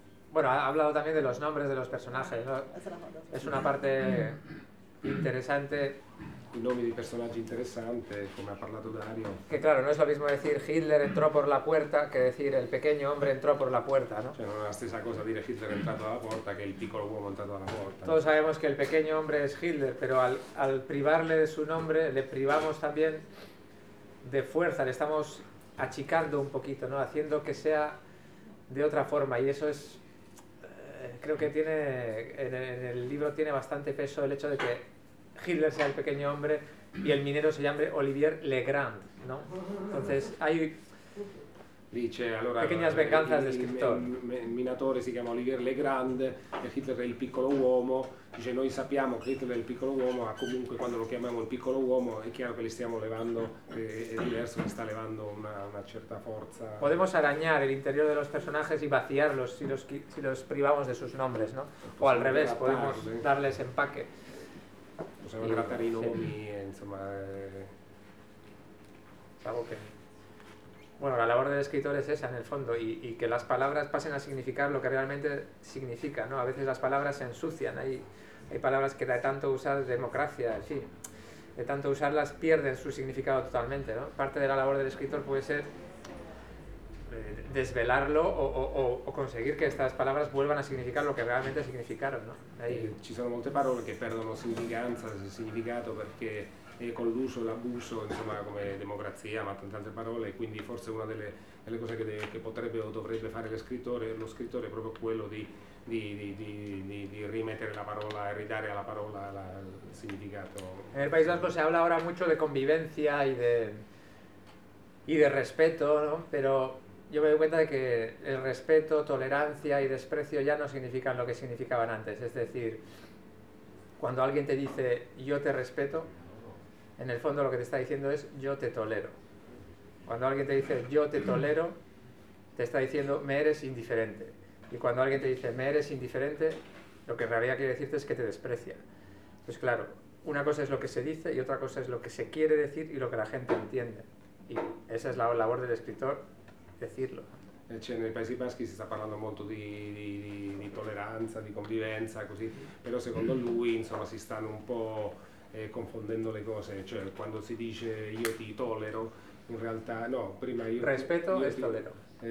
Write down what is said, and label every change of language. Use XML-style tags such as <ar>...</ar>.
<es>Bueno, ha hablado también de los nombres de los personajes, ¿no? Es una parte interesante.</es> <it>I nomi dei personaggi interessanti, come ha parlato Dario.</it> <es>Que claro, no es lo mismo decir Hitler entró por la puerta que decir el pequeño hombre entró por la puerta, ¿no?</es> <it>Cioè, non è la stessa cosa dire Hitler entrato alla porta che il piccolo uomo entrato alla porta.</it> <es>Todos sabemos que el pequeño hombre es Hitler, pero al privarle de su nombre le privamos también de fuerza, le estamos achicando un poquito, ¿no? Haciendo que sea de otra forma, y eso es, creo que tiene, en el libro tiene bastante peso el hecho de que Hitler sea el pequeño hombre y el minero se llame Olivier Legrand, ¿no? Entonces hay</es> <it>dice, allora,</it> <es>pequeñas venganzas de escritor.</es> <it>Il minatore si chiama Olivier Legrand e Hitler è il piccolo uomo, dice noi sappiamo che Hitler è il piccolo uomo, ma comunque quando lo chiamiamo il piccolo uomo è chiaro che gli stiamo levando, è diverso, gli sta levando una certa forza.</it> <es>Podemos arañar el interior de los personajes y vaciarlos si los privamos de sus nombres, ¿no? O al revés, podemos darles empaque.</es> <it>Possiamo grattare i nomi, insomma. Sabo che.</it> <es>Bueno, la labor del escritor es esa, en el fondo, y que las palabras pasen a significar lo que realmente significa, ¿no? A veces las palabras se ensucian, hay palabras que de tanto usar democracia, sí, de tanto usarlas pierden su significado totalmente, ¿no? Parte de la labor del escritor puede ser desvelarlo o conseguir que estas palabras vuelvan a significar lo que realmente significaron, ¿no? Ahí.</es> <it>Ci sono molte parole che perdono significanza, significato, perché con l'uso e l'abuso, insomma, come democrazia, ma tante altre parole, quindi forse una delle cose che potrebbe o dovrebbe fare lo scrittore è proprio quello di rimettere la parola e ridare alla parola il significato. Nel País Vasco</it> <es>si habla</es> <it>ora molto di convivenza e di rispetto, no? Però io mi do cuenta di che il rispetto, tolleranza e desprezio già non significano</it> <es>lo che significavano antes. Es decir, quando alguien te dice io te respeto, en el fondo lo que te está diciendo es yo te tolero. Cuando alguien te dice yo te tolero, te está diciendo me eres indiferente. Y cuando alguien te dice me eres indiferente, lo que en realidad quiere decirte es que te desprecia. Pues claro, una cosa es lo que se dice y otra cosa es lo que se quiere decir y lo que la gente entiende. Y esa es la labor del escritor, decirlo.</es> <it>Cioè, nei Paesi Baschi si sta parlando molto di tolleranza, di convivenza, così. Però secondo lui, insomma, si stanno un po'. confondendo le cose, cioè quando si dice io ti tollero, in realtà no, prima io rispetto io e ti, tollero.</it>